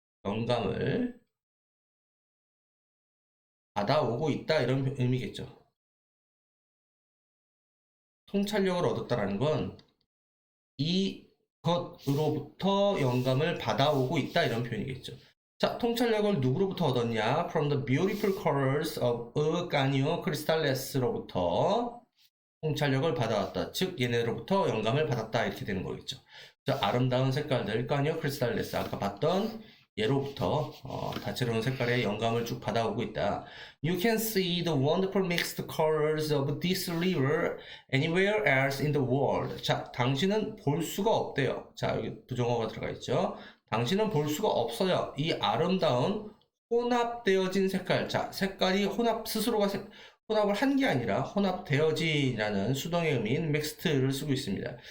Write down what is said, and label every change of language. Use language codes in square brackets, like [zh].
[ko] 영감을 받아오고 있다 이런 의미겠죠. 통찰력을 얻었다라는 건 이것으로부터 영감을 받아오고 있다 이런 표현이겠죠. 자, 통찰력을 누구로부터 얻었냐? [en] From the beautiful colors of a Ganio crystalles로부터 [ko] 통찰력을 받아왔다. 즉 얘네로부터 영감을 받았다 이렇게 되는 거겠죠. 자, 아름다운 색깔들 Ganio crystalless 아까 봤던 예로부터 다채로운 색깔의 영감을 쭉 받아오고 있다. [en] You can see the wonderful mixed colors of this river anywhere else in the world. [ko] 자, 당신은 볼 수가 없대요. 자, 여기 부정어가 들어가 있죠. 당신은 볼 수가 없어요. 이 아름다운 혼합되어진 색깔. 자, 색깔이 스스로가 혼합을 한 게 아니라 혼합되어진이라는 수동의 의미인 mixed를 쓰고 있습니다.